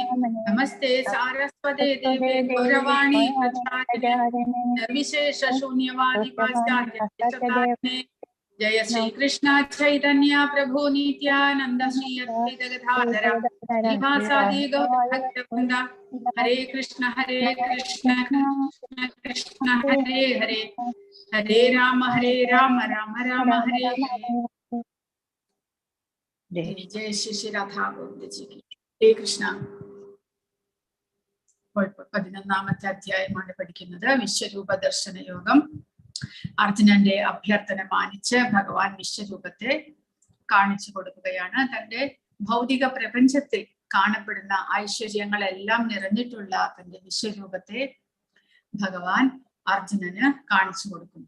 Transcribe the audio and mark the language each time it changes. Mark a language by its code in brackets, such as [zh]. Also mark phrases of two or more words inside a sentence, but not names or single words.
[sa] नमस्ते सरस्वते देवे गौरवाणी प्रचारिणे निर्विशेष शून्यवादि पाश्चर्य चकर्णे जय श्री कृष्ण चैतन्य प्रभु नित्यानन्द श्री अद्वैत गदाधर श्रीवासादि गौर भक्तिविनोद हरे कृष्ण कृष्ण कृष्ण हरे हरे हरे राम राम राम हरे हरे. [hi] जय श्री राधा गोविन्द जी की. Hare Krishna. [ml] പതിനൊന്നാമത്തെ അധ്യായമാണ് പഠിക്കുന്നത്. വിശ്വരൂപ ദർശന യോഗം. അർജുനന്റെ അഭ്യർത്ഥന മാനിച്ച് ഭഗവാൻ വിശ്വരൂപത്തെ കാണിച്ചു കൊടുക്കുകയാണ്. തന്റെ ഭൗതിക പ്രപഞ്ചത്തിൽ കാണപ്പെടുന്ന ഐശ്വര്യങ്ങളെല്ലാം നിറഞ്ഞിട്ടുള്ള തന്റെ വിശ്വരൂപത്തെ ഭഗവാൻ അർജുനന് കാണിച്ചു കൊടുക്കുന്നു.